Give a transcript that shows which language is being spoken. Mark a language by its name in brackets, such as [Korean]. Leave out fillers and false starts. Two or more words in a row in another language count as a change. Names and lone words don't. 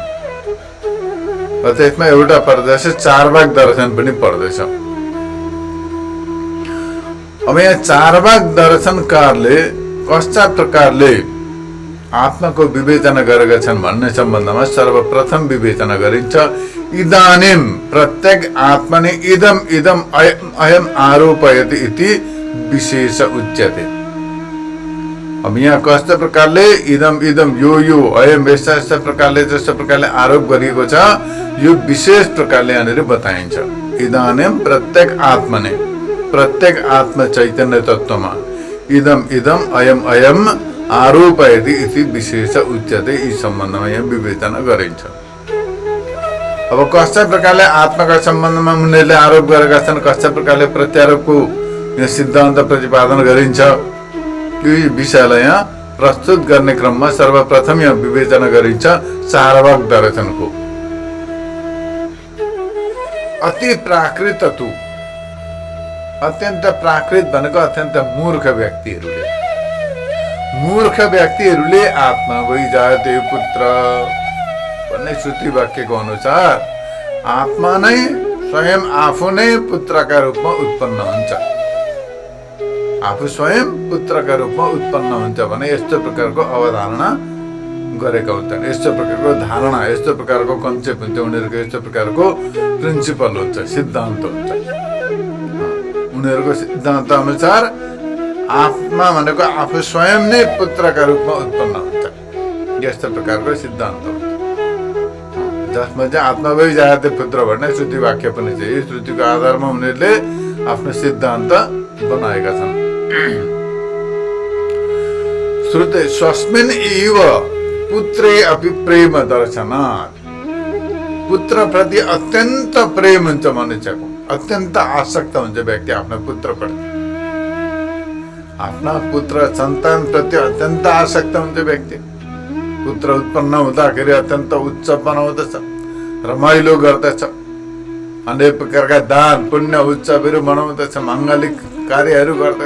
[Nepali] त्यसमा एउटा पर्दछ चारवाक दर्शन पनि पर्दछ। अब यहाँ चारवाक दर्शनकारले कस्ता प्रकारले आत्माको विवेचना गरेका छन् भन्ने सम्बन्धमा सर्वप्रथम विवेचना गरिन्छ। [Sanskrit] इदानीं प्रत्येक आत्मनि इदम इदम अयम आरोपयति इति विशेष उच्यते। [Nepali] अब यहाँ कस्तो प्रकारले [Sanskrit] इदम इदम [Nepali] यो अयम यस्ता प्रकारले जस्तो प्रकारले आरोप गरिएको छ यो विशेष प्रकारले यहाँनिर बताइन्छ। [Sanskrit] इदानीं प्रत्येक आत्मने प्रत्येक आत्मा [Nepali] चैतन्य तत्वमा [Sanskrit] इदम इदम अयम अयम आरोपयति इति विशेष उच्यते। [Nepali] यी सम्बन्धमा यहाँ विवेचना गरिन्छ। अब कस्ता प्रकारले आत्माका सम्बन्धमा उनीहरूले आरोप गरेका छन्, कस्ता प्रकारले प्रत्यारोपको यहाँ सिद्धान्त प्रतिपादन गरिन्छ, यो विषयलाई यहाँ प्रस्तुत गर्ने क्रममा सर्वप्रथम यहाँ विवेचना गरिन्छ चारवाक दर्शनको। [Sanskrit] अति प्राकृत तु [Nepali] अत्यन्त प्राकृत भनेको अत्यन्त मूर्ख व्यक्तिहरूले [Sanskrit] आत्मा वै जायते पुत्र [Nepali] भन्ने श्रुति वाक्यको अनुसार आत्मा नै स्वयं आफू नै पुत्रका रूपमा उत्पन्न हुन्छ। आफू स्वयं पुत्रका रूपमा उत्पन्न हुन्छ भने यस्तो प्रकारको अवधारणा गरेका हुन्छन्, यस्तो प्रकारको धारणा, यस्तो प्रकारको कन्सेप्ट हुन्छ, उनीहरूको यस्तो प्रकारको प्रिन्सिपल हुन्छ, सिद्धान्त हुन्छ। उनीहरूको सिद्धान्त अनुसार आत्मा भनेको आफू स्वयं नै पुत्रका रूपमा उत्पन्न हुन्छ, यस्तो प्रकारको सिद्धान्त हुन्छ। जसमा चाहिँ [Sanskrit] आत्मा वै जायते पुत्र [Nepali] भन्ने श्रुति वाक्य पनि छ। यो श्रुतिको आधारमा उनीहरूले आफ्नो सिद्धान्त बनाएका छन्। [Sanskrit] श्रुते स्वस्मिन् एव पुत्रे अपि प्रेम दर्शनात्, [Nepali] पुत्र प्रति अत्यन्त प्रेम हुन्छ मनुष्यको, अत्यन्त आसक्त हुन्छ व्यक्ति आफ्नो पुत्रप्रति, आफ्ना पुत्र सन्तान प्रति अत्यन्त आसक्त हुन्छ व्यक्ति। पुत्र उत्पन्न हुँदाखेरि अत्यन्त उच्च बनाउँदछ, रमाइलो गर्दछ, अनेक प्रकारका दान पुण्य उत्सवहरू मनाउँदछ, माङ्गलिक कार्यहरू गर्दछ।